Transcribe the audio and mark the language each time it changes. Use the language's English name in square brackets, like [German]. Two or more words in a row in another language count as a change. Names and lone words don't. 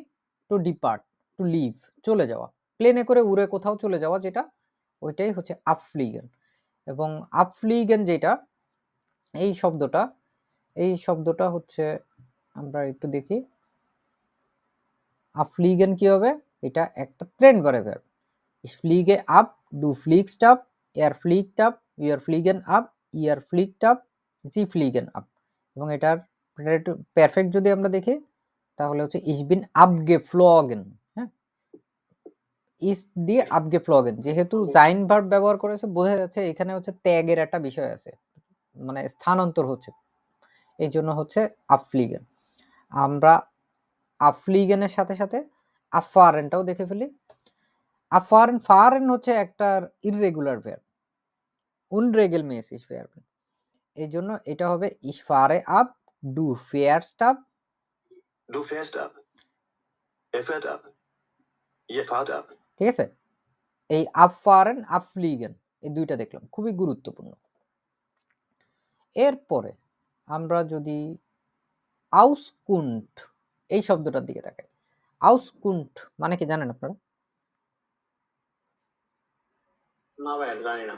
[English] to depart, to leave, [Bangla] চলে যাওয়া, প্লেনে করে উড়ে কোথাও চলে যাওয়া, যেটা ওইটাই হচ্ছে আপফ্লিগেন। এবং আপফ্লিগেন যেটা, এই শব্দটা, এই শব্দটা হচ্ছে আমরা একটু দেখি আপফ্লিগেন কি হবে। এটা একটা ট্রেন্ড ভার্ব। [German] Ich fliege ab, du fliegst ab, er fliegt ab, wir fliegen ab, ihr fliegt ab, sie fliegen ab। [Bangla] এবং এটার পারফেক্ট যদি আমরা দেখি তাহলে হচ্ছে [German] ich bin abgeflogen, [Bangla] হ্যাঁ? ইস দিয়ে abgeflogen, যেহেতু জাইন ভার্ব ব্যবহার করেছে বোঝা যাচ্ছে এখানে হচ্ছে ত্যাগের একটা বিষয় আছে, মানে স্থানান্তর হচ্ছে, এই জন্য হচ্ছে আপফ্লিগেন। আমরা আপফ্লিগেনের সাথে সাথে আফারেনটাও দেখে ফেলি। আফারেন, ফারেন হচ্ছে একটা ইররেগুলার ভার্ব, [German] unregelmäßig werden, [Bangla] এই জন্য এটা হবে [German] ich fahre ab, du fährst ab, du fährst ab, er fährt ab, ihr fahrt ab। [Bangla] ঠিক আছে? এই abfahren, abfliegen এই দুইটা দেখলাম, খুবই গুরুত্বপূর্ণ। এরপরে আমরা যদি auskunft এই শব্দটার দিকে তাকাই, auskunft মানে কি জানেন আপনারা? না ভাই, জানি না।